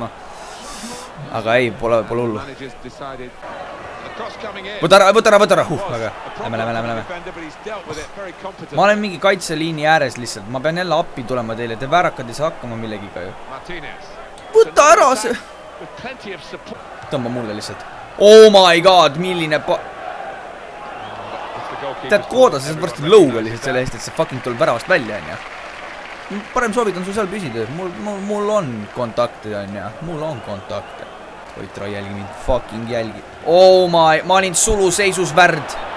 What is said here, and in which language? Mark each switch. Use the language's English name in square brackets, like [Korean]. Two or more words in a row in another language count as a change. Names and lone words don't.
[Estonian] Aga ei, pole hullu. Võta ära. Väga. Lähme. Ma olen mingi kaitseliini ääres lihtsalt. Ma pean jälle appi tulema teile. Te väärakad ei saa hakkama millegiga ju. Võta ära see. Tõmba mulle lihtsalt. [English] Oh my god, [Estonian] milline Tead, kooda, sa saad varsti lõuga lihtsalt selle eest, et see fucking tuleb väravast välja, on ja. Parem soovitan sul seal püsida. Mul on kontakte, on ja. Mul on kontakte. Oitra, jälgi mind. Fucking jälgi. [English] Oh my, [Estonian] ma olin suluseisus Värd.